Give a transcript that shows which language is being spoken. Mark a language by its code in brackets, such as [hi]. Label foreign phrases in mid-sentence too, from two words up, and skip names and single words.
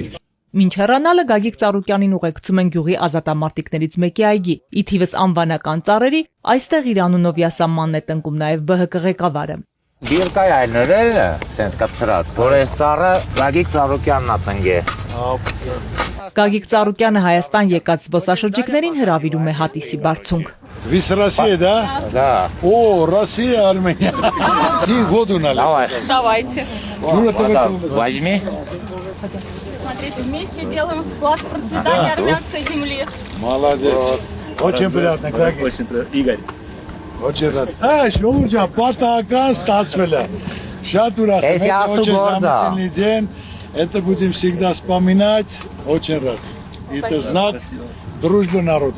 [hy] Մինչ հեռանալը Գագիկ Ծառուկյանին ուղեկցում են գյուղի ազատամարտիկներից մեկի այգի։ Ի թիվս անվանական ծառերի, այստեղ իր անունով յասամանն է տնկում նաև ԲՀԿ ղեկավարը։ Դիրկայ այլներել սենց կապցրած, որ այս ծառը Գագիկ Ծառուկյանն է տնկե։ Գագիկ Ծառուկյանը Հայաստան եկած զբոսաշրջիկներին հրավիրում է հատիսի բարձունք։ [ru] Вы с России, да? Да. О, Россия, Армения. И году надо. Давай. Давайте. Возьми. Смотрите, вместе делаем вклад в процветание армянской земли. Молодец. Очень приятно, Гагик. Очень приятно. Игорь. Очень рад. [hy] Շուրջա, պատահական ստացվել է։ Շատ ուրախ եմ, [ru] очень замечательный день. Это будем всегда вспоминать. Очень рад. Это знак дружбы народов.